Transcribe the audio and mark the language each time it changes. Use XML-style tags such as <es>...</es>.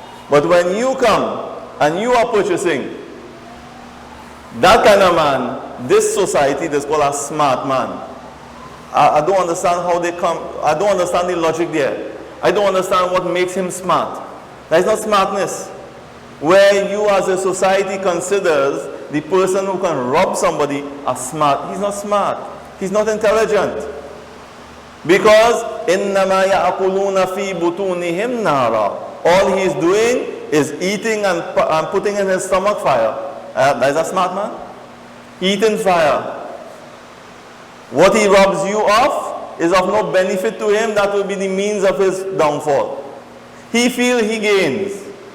<en>But when you come and you are purchasing, that kind of man, this society is called a smart man. I don't understand how they come. I don't understand the logic there. I don't understand what makes him smart. That is not smartness. Where you as a society considers the person who can rob somebody as smart. He's not smart. He's not intelligent. Because</en> <ar>إِنَّمَا يَأْكُلُونَ فِي بُطُونِهِمْ نَارًا.</ar> <en>All he is doing is eating and putting in his stomach fire. That is a smart man. Eating fire. What he robs you of is of no benefit to him. That will be the means of his downfall. He feels he gains.</en>